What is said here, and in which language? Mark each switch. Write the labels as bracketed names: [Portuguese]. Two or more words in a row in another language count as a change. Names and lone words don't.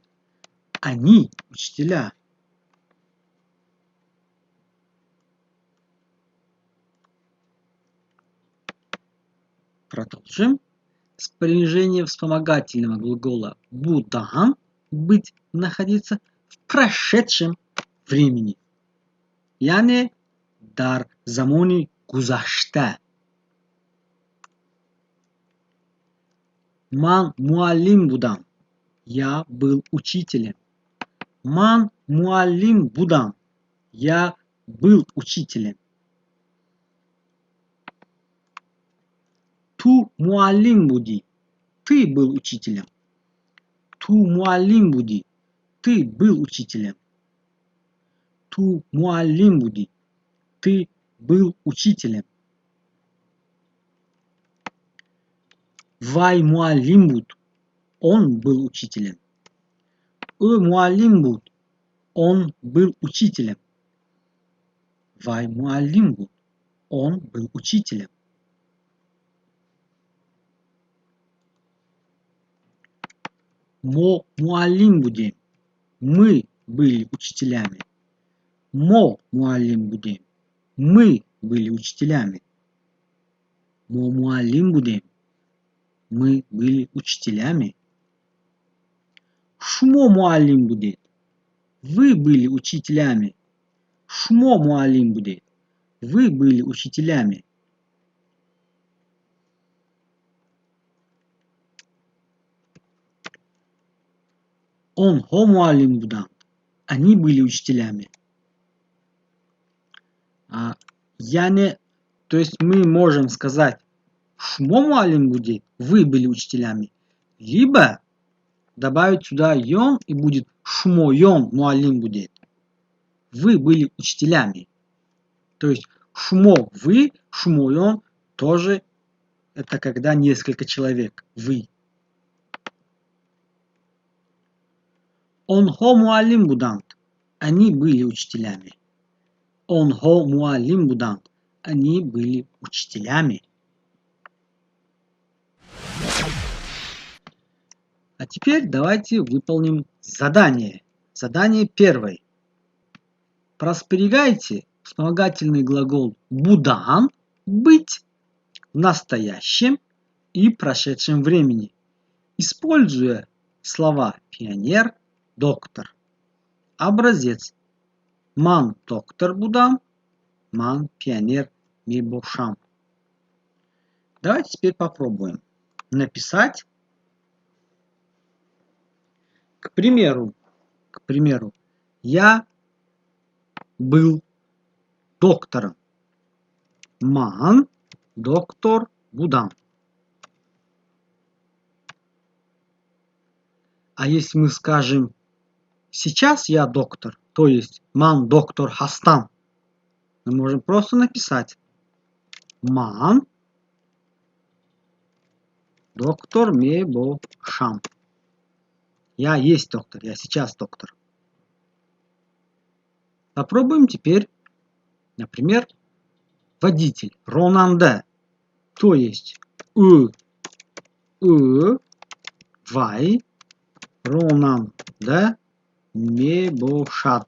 [Russian] Они учителя. Продолжим. Спряжение вспомогательного глагола будан быть, находиться в прошедшем времени. [Tajik] Яне дар замони гузашта. Ман муалим будам. [Russian] Я был учителем. [Tajik] Ман муалим будам. [Russian] Я был учителем. [Tajik] Ту муалим буди. [Russian] Ты был учителем. [Tajik] Ту муалим буди. [Russian] Ты был учителем. [Tajik] Ту муалим буди. [Russian] Ты был учителем. [Tajik] Вай муалим буд. [Russian] Он был учителем. [Tajik] Муалим буд. [Russian] Он был учителем. [Tajik] Вай муалим буд. [Russian] Он был учителем. [Tajik] Мо муалим будем. [Russian] Мы были учителями. [Tajik] Мо муалим будем. [Russian] Мы были учителями. [Tajik] Мо муалим будем. [Russian] Мы были учителями. [Tajik] Шмо муалим будет. [Russian] Вы были учителями. [Tajik] Шмо муалим будет. [Russian] Вы были учителями. [Tajik] Он хо муалим будан. [Russian] Они были учителями. То есть мы можем сказать [Tajik] шмо муаллим будет, [Russian] вы были учителями. Либо добавить сюда йон и будет [Tajik] шмо йон муаллим будет. [Russian] Вы были учителями. То есть шмо вы, [Tajik] шмо йон [Russian] тоже это когда несколько человек. Вы. [Tajik] Онхо муаллим будант. [Russian] Они были учителями. [Tajik] Онхо муаллим будант. [Russian] Они были учителями. А теперь давайте выполним задание. Задание первое. Просперегайте вспомогательный глагол будан быть в настоящем и прошедшем времени, используя слова пионер, доктор. Образец. [Tajik] Ман доктор будам, ман пионер мебошам. [Russian] Давайте теперь попробуем написать. К примеру, я был доктором. [Tajik] Ман доктор будам. [Russian] А если мы скажем сейчас я доктор, то есть [Tajik] ман доктор хастам, [Russian] мы можем просто написать [Tajik] ман доктор мебошам. [Russian] Я есть доктор, я сейчас доктор. Попробуем теперь, например, водитель. [Tajik] Ронанде. [Russian] То есть [Tajik] вай ронанде мебошат.